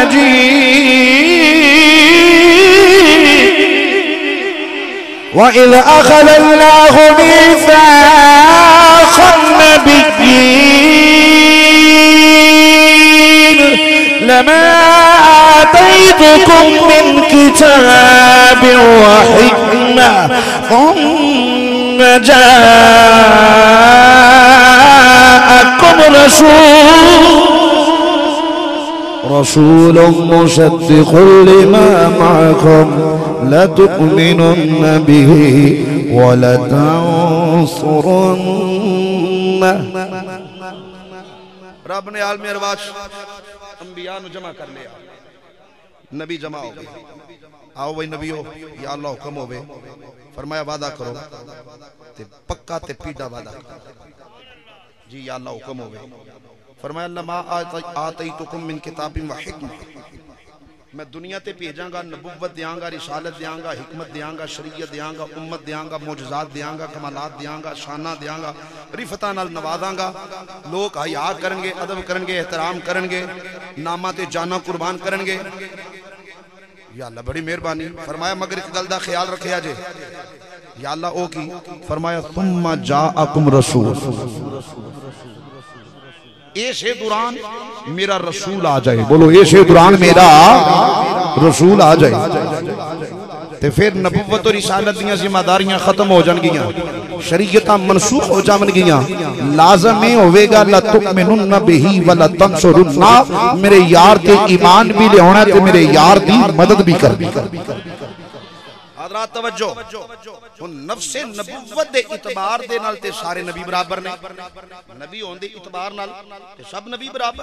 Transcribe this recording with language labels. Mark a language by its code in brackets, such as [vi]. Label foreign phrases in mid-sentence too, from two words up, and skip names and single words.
[ar] مجید و إذ أخذ الله ميثاق النبيين لما آتيتكم من كتاب و حكمة ثم جاءكم رسول مصدق لما معكم لتؤمنن به و لتنصرنه. [pa] رب نے عالم ارواش انبیاء نوں جمع کر لیا نبی جمع ہو گئے آؤ بھائی نبیو [ar] يا الله [pa] حکم ہووے فرمایا وعدہ کرو تے پکا تے پیڑا وعدہ کرو جی [ar] يا الله [pa] حکم ہووے فرمایا [ar] لما آتيتكم من كتاب و حكمة [pa] میں دنیا تے بھیجانگا نبوت دینگا رسالت دینگا حکمت دینگا شریعت دینگا امت دینگا معجزات دینگا کمالات دینگا شانا دینگا رفعتا نال نوازانگا لوگ حیا کرینگے ادب کرینگے احترام کرینگے ناما تے جانا قربان کرینگے [ar] يا الله [pa] بڑی مہربانی فرمایا مگر ایک گل دا خیال رکھیا جے [ar] يا الله [pa] او کی فرمایا [ar] ثم جاءكم رسول [pa] ایسے دوران میرا رسول آ جائے بولو ایسے دوران میرا رسول آ جائے تے پھر نبوت اور رسالت دیاں ذمہ داریاں ختم ہو جائینگیاں، شریعتاں منسوخ ہو جائینگیاں. لازم یہ ہووےگا [ar] لتؤمنن به ولتنصرنه, [pa] میرے یار تے ایمان بھی لیانا تے میرے یار دی مدد بھی کرنی. حضرات توجہ، ہن نفس نبوت دے اعتبار دے نال تے سارے نبی برابر نے، نبی ہونے دے اعتبار نال تے سب نبی برابر.